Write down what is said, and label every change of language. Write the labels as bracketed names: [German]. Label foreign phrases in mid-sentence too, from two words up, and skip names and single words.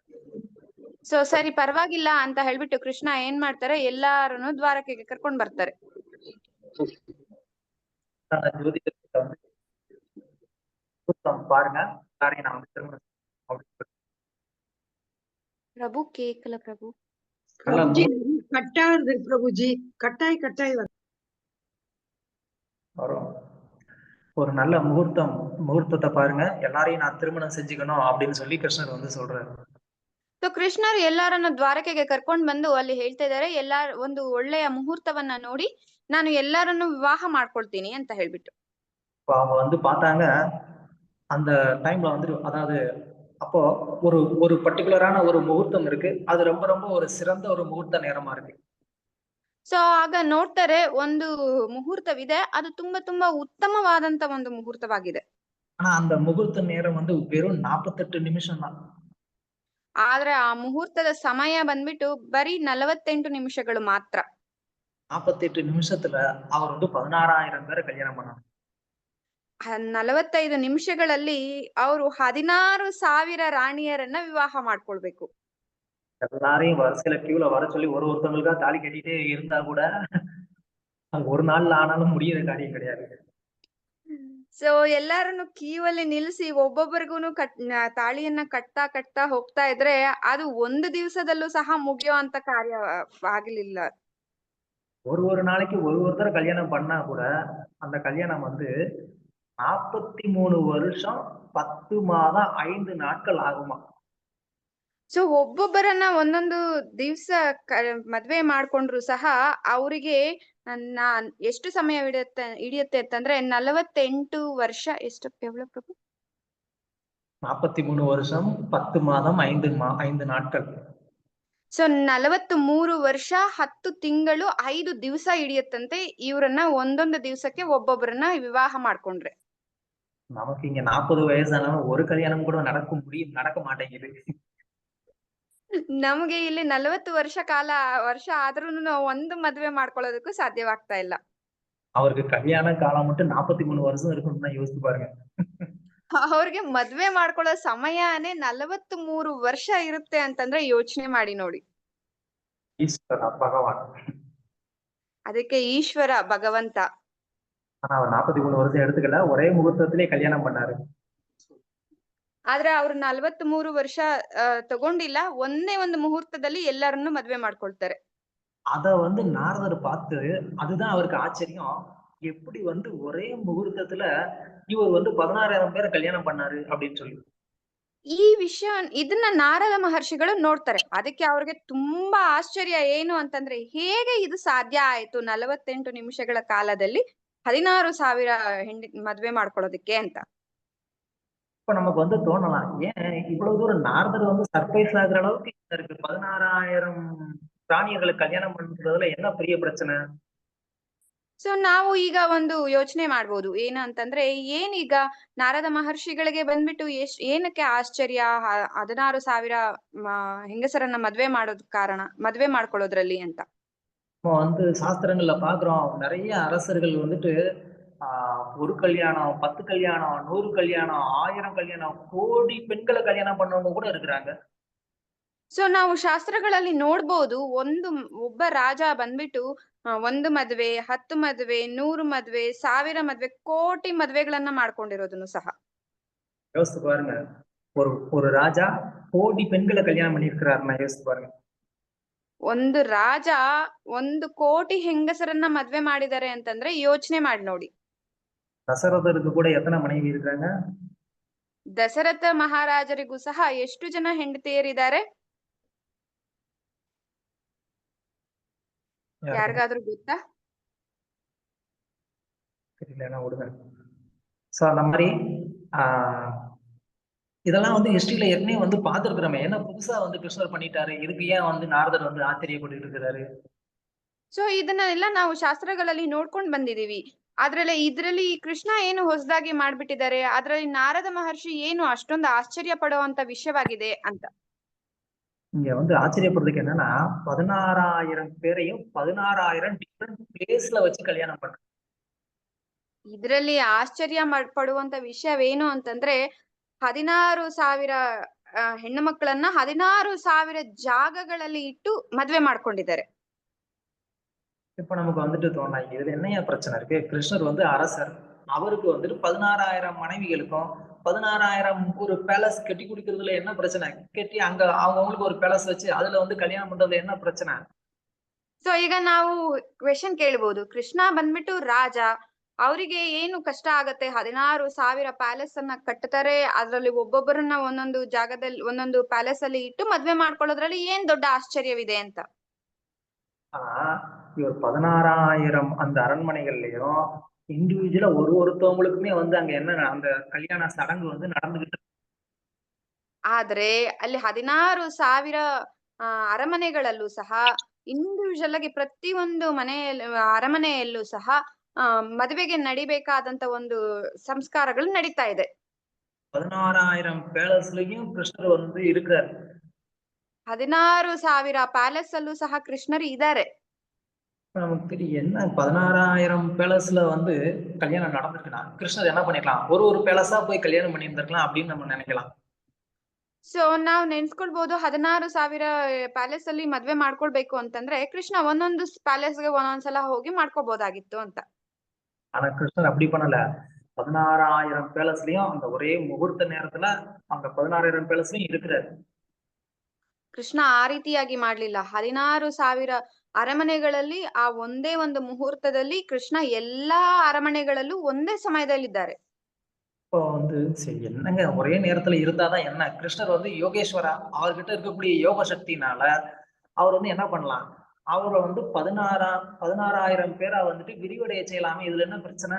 [Kannada] ಸೊ ಸರಿ ಪರವಾಗಿಲ್ಲ ಅಂತ ಹೇಳ್ಬಿಟ್ಟು ಕೃಷ್ಣ ಏನ್ ಮಾಡ್ತಾರೆ, ಎಲ್ಲಾರನ್ನು ದ್ವಾರಕೆಗೆ ಕರ್ಕೊಂಡ್ ಬರ್ತಾರೆ. [Tamil] ஜோதிடத்தை வந்து பாருங்க எல்லாரையும் நான் வந்து திருமணம் [Kannada] ಪ್ರಭು ಕೇಕಲ ಪ್ರಭು [Tamil] பிரபுஜி கட்டா வருது பிரபுஜி, கட்டாய் வரும். ஒரு நல்ல முகூர்த்தத்தை பாருங்க, எல்லாரையும் நான் திருமணம் செஞ்சுக்கணும் அப்படின்னு சொல்லி கிருஷ்ணர் வந்து சொல்றாரு. [Kannada] ಸೊ ಕೃಷ್ಣರು ಎಲ್ಲಾರನ್ನು ದ್ವಾರಕೆಗೆ ಕರ್ಕೊಂಡ್ ಬಂದು ಅಲ್ಲಿ ಹೇಳ್ತಾ ಇದಾರೆ, ಒಂದು ಒಳ್ಳೆಯ ಮುಹೂರ್ತವನ್ನ ನೋಡಿ ನಾನು ಎಲ್ಲಾರನ್ನು ವಿವಾಹ ಮಾಡ್ಕೊಳ್ತೀನಿ ಅಂತ ಹೇಳ್ಬಿಟ್ಟು. [Tamil] அவங்க வந்து பார்த்தாங்க அந்த டைம்ல வந்து, அதாவது அப்போ ஒரு பர்டிகுலரான ஒரு முகூர்த்தம் இருக்கு, அது ரொம்ப ரொம்ப ஒரு சிறந்த ஒரு முகூர்த்த நேரமா இருக்கு. [Kannada] ಸೊ ಆಗ ನೋಡ್ತಾರೆ ಒಂದು ಮುಹೂರ್ತವಿದೆ, ಅದು ತುಂಬಾ ಉತ್ತಮವಾದಂತ ಒಂದು ಮುಹೂರ್ತವಾಗಿದೆ. [Tamil] ஆனா அந்த முகூர்த்த நேரம் வந்து வெறும் 48 நிமிஷம் தான். [Kannada] ಆದ್ರೆ ಆ ಮುಹೂರ್ತದ ಸಮಯ ಬಂದ್ಬಿಟ್ಟು ಬರೀ 48 ನಿಮಿಷಗಳು ಮಾತ್ರ. [Tamil] 48 நிமிஷத்துல அவர் வந்து 16,000 பேரை கல்யாணம் பண்ணாங்க. [Kannada] 45 ನಿಮಿಷಗಳಲ್ಲಿ ಅವರು 16,000 ರಾಣಿಯರನ್ನ ವಿವಾಹ ಮಾಡ್ಕೊಳ್ಬೇಕು. [Tamil] எல்லாரையும் வரிசையில கியூல வர சொல்லி ஒருத்தவங்களுக்கா தாலி கட்டிட்டே இருந்தா கூட அது ஒரு நாள்ல ஆனாலும் முடியிற காரியம் கிடையாது. [Kannada] ಸೊ ಎಲ್ಲಾರನ್ನು ಕ್ಯೂ ಅಲ್ಲಿ ನಿಲ್ಸಿ ಒಬ್ಬೊಬ್ಬರಿಗೂನು ತಾಳಿಯನ್ನ ಕಟ್ತಾ ಹೋಗ್ತಾ ಇದ್ರೆ ಅದು ಒಂದು ದಿವಸದಲ್ಲೂ ಸಹ ಮುಗಿಯುವಂತ ಕಾರ್ಯ ಆಗ್ಲಿಲ್ಲ. [Tamil] ஒரு நாளைக்கு ஒருத்தர் கல்யாணம் பண்ணா கூட அந்த கல்யாணம் வந்து 43 வருஷம் 10 மாதம் 5 நாட்கள் ஆகுமா. [Kannada] ಸೊ ಒಬ್ಬೊಬ್ಬರನ್ನ ಒಂದೊಂದು ದಿವ್ಸ ಮದ್ವೆ ಮಾಡ್ಕೊಂಡ್ರು ಸಹ ಅವರಿಗೆ ಎಷ್ಟು ಸಮಯ ಹಿಡಿಯುತ್ತೆ ಅಂತಂದ್ರೆ 48 ವರ್ಷ. ಎಷ್ಟು ಎவ்வளவு ಪ್ರಭು? [Tamil] 43 வருஷம் 10 மாதம் 5 நாட்கள். [Kannada] ಸೊ 43 ವರ್ಷ 10 ತಿಂಗಳು 5 ದಿವಸ ಹಿಡಿಯತ್ತಂತೆ ಇವ್ರನ್ನ ಒಂದೊಂದು ದಿವಸಕ್ಕೆ ಒಬ್ಬೊಬ್ಬರನ್ನ ವಿವಾಹ ಮಾಡ್ಕೊಂಡ್ರೆ. [Tamil] நமக்கு இங்க 40 வயசானாலும் ஒரு கல்யாணம் கூட நடக்க மாட்டேங்குது. [Kannada] ನಮಗೆ ಇಲ್ಲಿ 40 ವರ್ಷ ಆದ್ರೂನು ಒಂದು ಮದ್ವೆ ಮಾಡ್ಕೊಳ್ಳೋದಕ್ಕೂ ಸಾಧ್ಯವಾಗ್ತಾ ಇಲ್ಲ. [Tamil] அவருக்கு கல்யாண காலம் மட்டும் 43 வருஷம் இருக்கும்னு யோசிச்சு பாருங்க. [Kannada] ಅವ್ರಿಗೆ ಮದ್ವೆ ಮಾಡ್ಕೊಳ್ಳೋ ಸಮಯನೇ 43 ವರ್ಷ ಇರುತ್ತೆ ಅಂತಂದ್ರೆ ಯೋಚನೆ ಮಾಡಿ ನೋಡಿ. [Tamil] ஈஸ்வர பகவான். [Kannada] ಅದಕ್ಕೆ ಈಶ್ವರ ಭಗವಂತ. [Tamil] ஆனா அவர் 43 வருஷம் எடுத்துக்கல, ஒரே முகூர்த்தத்திலே கல்யாணம் பண்ணாரு. [Kannada] ಆದ್ರೆ ಅವ್ರು 43 ವರ್ಷ ತಗೊಂಡಿಲ್ಲ, ಒಂದೇ ಒಂದು ಮುಹೂರ್ತದಲ್ಲಿ ಎಲ್ಲರನ್ನು ಮದ್ವೆ ಮಾಡ್ಕೊಳ್ತಾರೆ. [Tamil] அத வந்து நாரதர் பார்த்து, அதுதான் அவருக்கு ஆச்சரியம். எப்படி வந்து ஒரே முகூர்த்தத்துல இவர் வந்து 16,000 பேரை கல்யாணம் பண்ணாரு அப்படின்னு சொல்லி. [Kannada] ಈ ವಿಷಯ ಇದನ್ನ ನಾರದ ಮಹರ್ಷಿಗಳು ನೋಡ್ತಾರೆ. ಅದಕ್ಕೆ ಅವ್ರಿಗೆ ತುಂಬಾ ಆಶ್ಚರ್ಯ ಏನು ಅಂತಂದ್ರೆ, ಹೇಗೆ ಇದು ಸಾಧ್ಯ ಆಯ್ತು 48 ನಿಮಿಷಗಳ ಕಾಲದಲ್ಲಿ 16,000 ಮದ್ವೆ ಮಾಡ್ಕೊಳ್ಳೋದಕ್ಕೆ ಅಂತ. [Tamil] இப்ப நமக்கு வந்து தோணலாம், ஏன் இவ்வளவு தூரம் நாரதர் வந்து சர்ப்ரைஸ் ஆகுற அளவுக்கு என்ன இருக்கு? 16,000 ராணியர்களை கல்யாணம் பண்றதுல என்ன பெரிய பிரச்சனை? [Kannada] ಸೊ ನಾವು ಈಗ ಒಂದು ಯೋಚನೆ ಮಾಡ್ಬೋದು ಏನು ಅಂತಂದ್ರೆ, ಏನೀಗ ನಾರದ ಮಹರ್ಷಿಗಳಿಗೆ ಬಂದ್ಬಿಟ್ಟು ಏನಕ್ಕೆ ಆಶ್ಚರ್ಯ 16,000 ಹೆಂಗಸರನ್ನ ಮದ್ವೆ ಮಾಡ್ಕೊಳ್ಳೋದ್ರಲ್ಲಿ ಅಂತ. [Tamil] நம்ம வந்து சாஸ்திரங்கள்ல பாக்குறோம், நிறைய அரசர்கள் வந்துட்டு ஒரு கல்யாணம், 10 கல்யாணம், 100 கல்யாணம், 1000 கல்யாணம், கோடி பெண்களை கல்யாணம் பண்ணவங்க கூட இருக்கிறாங்க. [Kannada] ಸೊ ನಾವು ಶಾಸ್ತ್ರಗಳಲ್ಲಿ ನೋಡ್ಬೋದು, ಒಬ್ಬ ರಾಜ ಬಂದ್ಬಿಟ್ಟು 1 ಮದ್ವೆ, 10 ಮದ್ವೆ, 100 ಮದ್ವೆ, 1000 ಮದ್ವೆ, ಕೋಟಿ ಮದ್ವೆಗಳನ್ನ ಮಾಡ್ಕೊಂಡಿರೋದನ್ನು ಸಹ. [Tamil] யோசித்து பாருங்க, ஒரு ஒரு ராஜா கோடி பெண்களை கல்யாணம் பண்ணியிருக்கிறாருன்னா யோசித்து பாருங்க. [Kannada] ಒಂದು ರಾಜ 1 ಕೋಟಿ ಹೆಂಗಸರನ್ನ ಮದ್ವೆ ಮಾಡಿದ್ದಾರೆ ಅಂತಂದ್ರೆ ಯೋಚನೆ ಮಾಡಿ ನೋಡಿ. [Tamil] தசரதருக்கு கூட எத்தனை மனைவி இருக்காங்க? [Kannada] ದಶರಥ ಮಹಾರಾಜರಿಗೂ ಸಹ ಎಷ್ಟು ಜನ ಹೆಂಡತಿಯರಿದ್ದಾರೆ? ಯಾರಿಗಾದ್ರೂ ಗೊತ್ತಾ? [Tamil] தெரியலன்னா விடுங்க. சோ அந்த மாதிரி இதெல்லாம் வந்து ஹிஸ்டரியில ஏற்கனவே வந்து பார்த்திருக்கிறோமே, என்ன புதுசா வந்து கிருஷ்ணர் பண்ணிட்டாரு, இதுக்கு ஏன் வந்து நாரதர் வந்து ஆச்சரியப்பட்டு இருக்கிறாரு? [Kannada] ಸೊ ಇದನ್ನೆಲ್ಲ ನಾವು ಶಾಸ್ತ್ರಗಳಲ್ಲಿ ನೋಡ್ಕೊಂಡ್ ಬಂದಿದೀವಿ. ಇದ್ರಲ್ಲಿ ಕೃಷ್ಣ ಏನು ಹೊಸದಾಗಿ ಮಾಡ್ಬಿಟ್ಟಿದ್ದಾರೆ, ಅದ್ರಲ್ಲಿ ನಾರದ ಮಹರ್ಷಿ ಏನು ಅಷ್ಟೊಂದು ಆಶ್ಚರ್ಯ ಪಡುವಂತ ವಿಷಯವಾಗಿದೆ ಅಂತ. [Tamil] இங்க வந்து ஆச்சரியப்படுறதுக்கு என்னன்னா, 16,000 பேரையும் 16,000 [English] different place [Tamil] வச்சு கல்யாணம் பண்றாங்க. [Kannada] ಇದ್ರಲ್ಲಿ ಆಶ್ಚರ್ಯ ಪಡುವಂತ ವಿಷಯವೇನು ಅಂತಂದ್ರೆ, 16,000 ಹೆಣ್ಣು ಮಕ್ಕಳನ್ನ 16,000 ಜಾಗಗಳಲ್ಲಿ ಇಟ್ಟು ಮದ್ವೆ ಮಾಡ್ಕೊಂಡಿದ್ದಾರೆ. [Tamil] இப்ப நமக்கு வந்துட்டு தோணலாம், இதுல என்னையா பிரச்சனை இருக்கு? கிருஷ்ணர் வந்து அரசர், அவருக்கு வந்துட்டு 16,000 மனைவிகளுக்கும் 16,000 ஒரு பேலஸ் கட்டி குடிக்கிறதுல என்ன பிரச்சனை? கட்டி அங்க அவங்களுக்கு ஒரு பேலஸ் வச்சு அதுல வந்து கல்யாணம் பண்றதுல என்ன பிரச்சனை? [Kannada] ಸೊ ಈಗ ನಾವು ಕ್ವೆಶನ್ ಕೇಳ್ಬೋದು, ಕೃಷ್ಣ ಬಂದ್ಬಿಟ್ಟು ರಾಜ, ಅವರಿಗೆ ಏನು ಕಷ್ಟ ಆಗತ್ತೆ? 16,000 ಪ್ಯಾಲೇಸ್ ಅನ್ನ ಕಟ್ತಾರೆ, ಅದ್ರಲ್ಲಿ ಒಬ್ಬೊಬ್ಬರನ್ನ ಒಂದೊಂದು ಜಾಗದಲ್ಲಿ ಒಂದೊಂದು ಪ್ಯಾಲೇಸ್ ಅಲ್ಲಿ ಇಟ್ಟು ಮದ್ವೆ ಮಾಡ್ಕೊಳ್ಳೋದ್ರಲ್ಲಿ ಏನ್ ದೊಡ್ಡ ಆಶ್ಚರ್ಯವಿದೆ ಅಂತ. [Tamil] ஆனா இவர் 16,000 அந்த அரண்மனைகள்லயும் இண்டிவிஜுவலா ஒருத்தவங்களுக்குமே வந்து அங்க என்ன அந்த கல்யாண சடங்கு வந்து நடந்துகிட்டு. [Kannada] ಆದ್ರೆ ಅಲ್ಲಿ 16,000 ಅರಮನೆಗಳಲ್ಲೂ ಸಹ ಇಂಡಿವಿಜುವಲ್ ಆಗಿ ಪ್ರತಿಯೊಂದು ಅರಮನೆಯಲ್ಲೂ ಸಹ ಮದುವೆಗೆ ನಡಿಬೇಕಾದಂತ ಒಂದು ಸಂಸ್ಕಾರಗಳು ನಡೀತಾ ಇದೆ. [Tamil] 16,000 பேலஸ்லயும் கிருஷ்ணர் வந்து இருக்கிறார். [Kannada] 16,000 ಪ್ಯಾಲೇಸ್ ಅಲ್ಲೂ ಸಹ ಕೃಷ್ಣರು ಇದ್ದಾರೆ. [Tamil] நமக்கு தெரியும் என்ன 16,000 பேலஸ்ல வந்து கல்யாணம் நடந்திருக்குன்னா கிருஷ்ணர் என்ன பண்ணிருக்கலாம், ஒரு பேலஸா போய் கல்யாணம் பண்ணியிருந்திருக்கலாம் அப்படின்னு நம்ம நினைக்கலாம். [Kannada] ಸೊ ನಾವ್ ನೆನ್ಸ್ಕೊಳ್ಬಹುದು, 16,000 ಪ್ಯಾಲೇಸ್ ಅಲ್ಲಿ ಮದ್ವೆ ಮಾಡ್ಕೊಳ್ಬೇಕು ಅಂತಂದ್ರೆ ಕೃಷ್ಣ ಒಂದೊಂದು ಪ್ಯಾಲೇಸ್ಗೆ ಒಂದೊಂದ್ಸಲ ಹೋಗಿ ಮಾಡ್ಕೋಬಹುದಾಗಿತ್ತು ಅಂತ. [Tamil] ஆனா கிருஷ்ணர் அப்படி பண்ணல. 16,000 பேலஸ்லயும் அந்த ஒரே முகூர்த்த நேரத்துல அந்த 16,000 பேலஸ்லயும் இருக்கிறாரு. [Kannada] ಕೃಷ್ಣ ಆ ರೀತಿಯಾಗಿ ಮಾಡ್ಲಿಲ್ಲ. 16,000 ಅರಮನೆಗಳಲ್ಲಿ ಆ ಒಂದೇ ಒಂದು ಮುಹೂರ್ತದಲ್ಲಿ ಕೃಷ್ಣ ಎಲ್ಲಾ ಅರಮನೆಗಳಲ್ಲೂ ಒಂದೇ ಸಮಯದಲ್ಲಿದ್ದಾರೆ. [Tamil] இப்போ வந்து சரி என்னங்க ஒரே நேரத்துல இருந்தாதான் என்ன? கிருஷ்ணர் வந்து யோகேஸ்வரா, அவர்கிட்ட இருக்கக்கூடிய யோக சக்தினால அவர் வந்து என்ன பண்ணலாம், அவரை வந்து 16,000 பேரா வந்துட்டு விரிவடைய செய்யலாமே, இதுல என்ன பிரச்சனை?